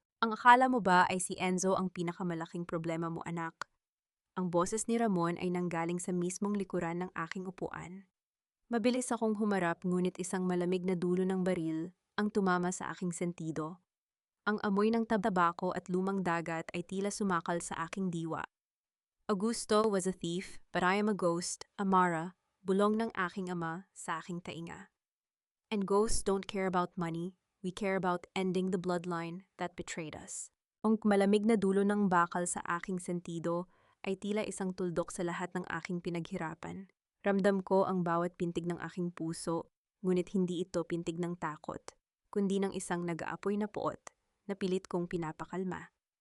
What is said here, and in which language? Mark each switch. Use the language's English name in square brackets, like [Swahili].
[Filipino] Ang akala mo ba ay si Enzo ang pinakamalaking problema mo, anak? Ang boses ni Ramon ay nanggaling sa mismong likuran ng aking upuan. Mabilis akong humarap, ngunit isang malamig na dulo ng baril ang tumama sa aking sentido. Ang amoy ng tabako at lumang dagat ay tila sumakal sa aking diwa. [English] Augusto was a thief, but I am a ghost, Amara, [Filipino] bulong ng aking ama sa aking tainga. [English] And ghosts don't care about money, we care about ending the bloodline that betrayed us. [Filipino] Ang malamig na dulo ng bakal sa aking sentido ay tila isang tuldok sa lahat ng aking pinaghirapan. Ramdam ko ang bawat pintig ng aking puso, ngunit hindi ito pintig ng takot, kundi ng isang nag-aapoy na puot na pilit kong pinapakalma.